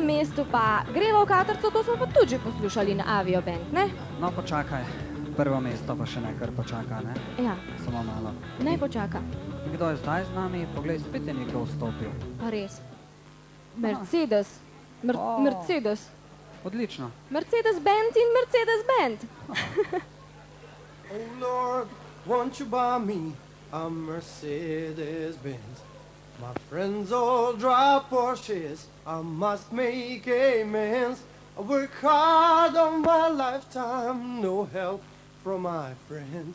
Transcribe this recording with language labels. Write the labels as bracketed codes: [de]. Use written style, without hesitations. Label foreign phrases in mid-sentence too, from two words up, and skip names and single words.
[sl] mestu pa Greva v Katrco, to smo pa tudi že poslušali na Avio Band, ne? No, počakaj. Prvo mesto pa še nekaj počaka, ne? Ja, Samo malo. naj počaka. In kdo je zdaj z nami? Poglej, spet je nekdo vstopil. Pa res. Mercedes. O. Mercedes. Odlično. Mercedes Band in Mercedes Band. [en] Oh Lord, won't you buy me a Mercedes Benz? My friends all drive Porsches, I must make amends. I work hard on my lifetime, no help from my friends.